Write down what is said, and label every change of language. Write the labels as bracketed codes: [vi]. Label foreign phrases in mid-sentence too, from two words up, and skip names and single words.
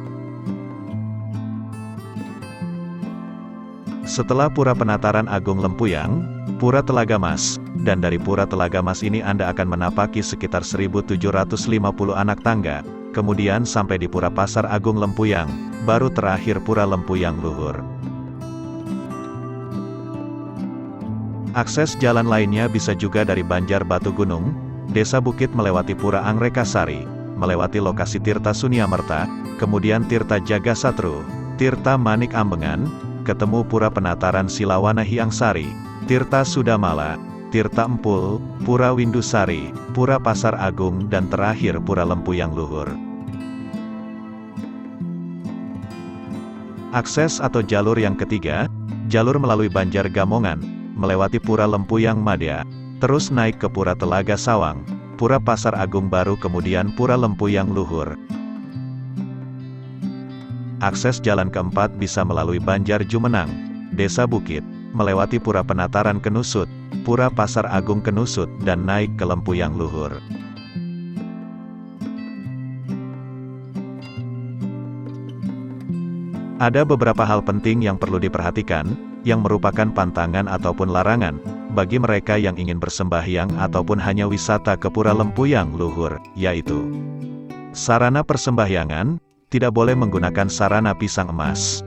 [id] Setelah Pura Penataran Agung Lempuyang, Pura Telaga Mas, dan dari Pura Telaga Mas ini Anda akan menapaki sekitar 1750 anak tangga, kemudian sampai di Pura Pasar Agung Lempuyang, baru terakhir Pura Lempuyang Luhur. Akses jalan lainnya bisa juga dari Banjar Batu Gunung, Desa Bukit melewati Pura Angrekasari, melewati lokasi Tirta Suniamerta, kemudian Tirta Jagasatru, Tirta Manik Ambengan, ketemu Pura Penataran Silawana Hyang-Sari, Tirta Sudamala, Tirta Empul, Pura Windusari, Pura Pasar Agung dan terakhir Pura Lempuyang Luhur. Akses atau jalur yang ketiga, jalur melalui Banjar Gamongan, melewati Pura Lempuyang Madya, terus naik ke Pura Telaga Sawang, Pura Pasar Agung baru kemudian Pura Lempuyang Luhur. Akses jalan keempat bisa melalui Banjar Jumenang, Desa Bukit, melewati Pura Penataran Kenusut, Pura Pasar Agung Kenusut dan naik ke Lempuyang Luhur. Ada beberapa hal penting yang perlu diperhatikan, yang merupakan pantangan ataupun larangan, bagi mereka yang ingin bersembahyang ataupun hanya wisata ke Pura Lempuyang Luhur, yaitu sarana persembahyangan, tidak boleh menggunakan sarana pisang emas.